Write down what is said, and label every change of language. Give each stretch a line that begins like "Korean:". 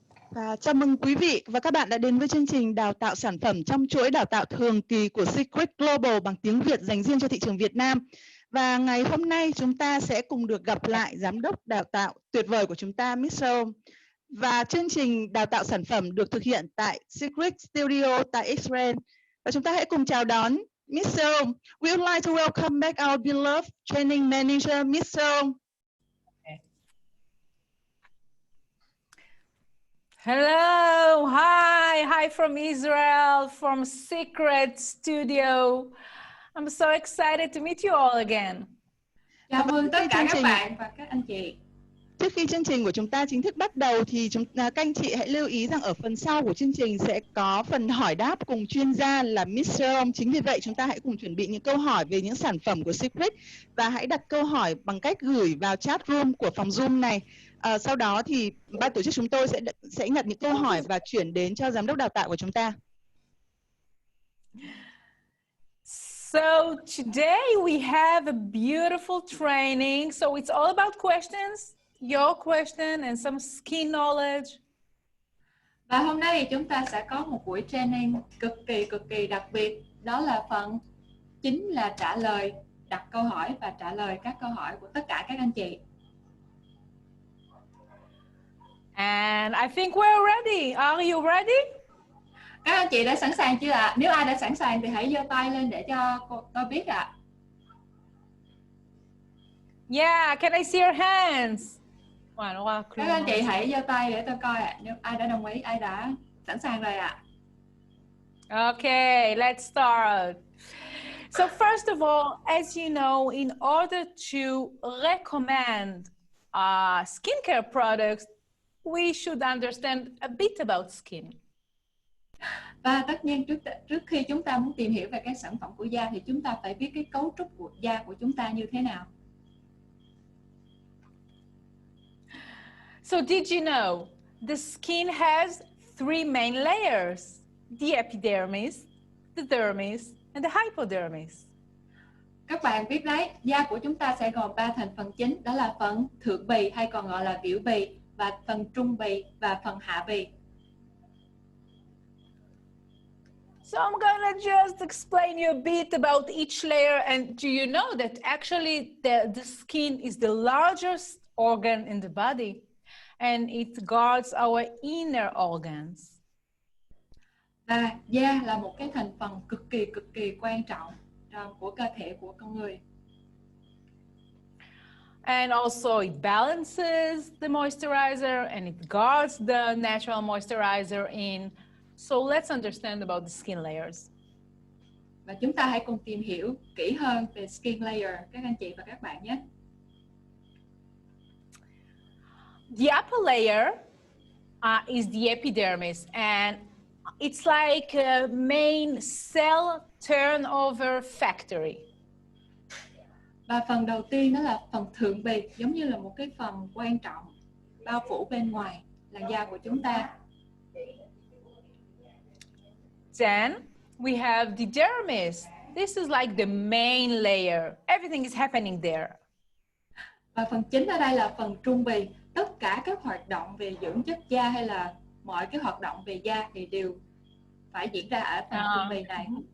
Vietnamese: Và chào mừng quý vị và các bạn đã đến với chương trình đào tạo sản phẩm trong chuỗi đào tạo thường kỳ của Secret Global bằng tiếng Việt dành riêng cho thị trường Việt Nam. Và ngày hôm nay chúng ta sẽ cùng được gặp lại giám đốc đào tạo tuyệt vời của chúng ta, Mr. Và chương trình đào tạo sản phẩm được thực hiện tại Secret Studio tại Israel. Và chúng ta hãy cùng chào đón Mr.
English: We would like to welcome back our beloved training manager, Mr. Hello, hi from Israel, from Secret Studio. I'm so excited to meet you all again.
Vietnamese: Chào mừng tất cả các bạn và các anh chị. Trước khi chương trình của chúng ta chính thức bắt đầu thì các anh chị hãy lưu ý rằng ở phần sau của chương trình sẽ có phần hỏi đáp cùng chuyên gia là Mr. Chính vì vậy chúng ta hãy cùng chuẩn bị những câu hỏi về những sản phẩm của Secret và hãy đặt câu hỏi bằng cách gửi vào chat room của phòng Zoom này. Sau đó thì ban tổ chức chúng tôi sẽ nhận những câu hỏi và chuyển đến cho giám đốc đào tạo của chúng ta.
English: So today we have a beautiful training. So it's all about questions, your question and some skin knowledge.
Vietnamese: Và hôm nay chúng ta sẽ có một buổi training cực kỳ đặc biệt. Đó là phần chính là trả lời, đặt câu hỏi và trả lời các câu hỏi của tất cả các anh chị.
English: And I think we're ready. Are you ready?
Vietnamese: Các anh chị đã sẵn sàng chưa ạ? Nếu ai đã sẵn sàng thì hãy giơ tay lên để cho tôi biết ạ.
English: Yeah, can I see your hands?
Vietnamese: Các anh chị hãy giơ tay để tôi coi ạ. Nếu ai đã đồng ý, ai đã sẵn sàng rồi ạ.
English: Okay, let's start. So first of all, as you know, in order to recommend skincare products, we should understand a bit about skin.
Vietnamese: Và tất nhiên trước khi chúng ta muốn tìm hiểu về các sản phẩm của da thì chúng ta phải biết cái cấu trúc của da của chúng ta như thế nào.
English: So did you know the skin has three main layers: the epidermis, the dermis, and the hypodermis.
Vietnamese: Các bạn biết đấy, da của chúng ta sẽ gồm 3 thành phần chính, đó là phần thượng bì hay còn gọi là biểu bì, và phần trung bì và phần hạ bì.
English: So I'm gonna just explain you a bit about each layer. And do you know that actually the skin is the largest organ in the body and it guards our inner organs.
Vietnamese: Và da là một cái thành phần cực kỳ quan trọng của cơ thể của con người.
English: And also it balances the moisturizer and it guards the natural moisturizer in. So let's understand about the skin layers.
Vietnamese: Và chúng ta hãy cùng tìm hiểu kỹ hơn về
English: skin layer,
Vietnamese: các anh chị và các bạn nhé.
English: The upper layer is the epidermis, and it's like a main cell turnover factory.
Vietnamese: Và phần đầu tiên đó là phần thượng bì, giống như là một cái phần quan trọng bao phủ bên ngoài làn da của chúng ta.
English: Then we have the dermis. This is like the main layer. Everything is happening there.
Vietnamese: Và phần chính ở đây là phần trung bì. Tất cả các hoạt động về dưỡng chất da hay là mọi cái hoạt động về da thì đều phải diễn ra ở phần trung bì này.